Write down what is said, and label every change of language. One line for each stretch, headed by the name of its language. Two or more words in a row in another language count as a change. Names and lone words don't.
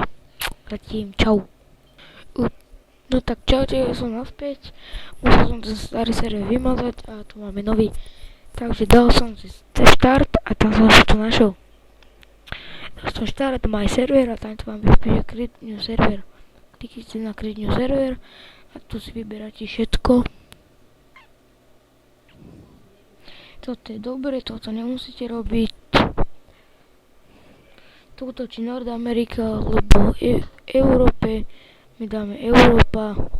Czech: Zatím, čau.
Slovak: No tak čaute, ja som naspäť. Musel som ten starý server vymazať a tu máme nový. Takže dal som si štart a tam som to našiel. Dal som štart, my server a tam to vám vypíše
English: create new server.
Slovak: Kliknite na
English: create new server
Slovak: a tu si vyberáte všetko. Toto je dobre, toto nemusíte robiť. Toto či Nord Amerika, alebo Európe, my dáme Európa.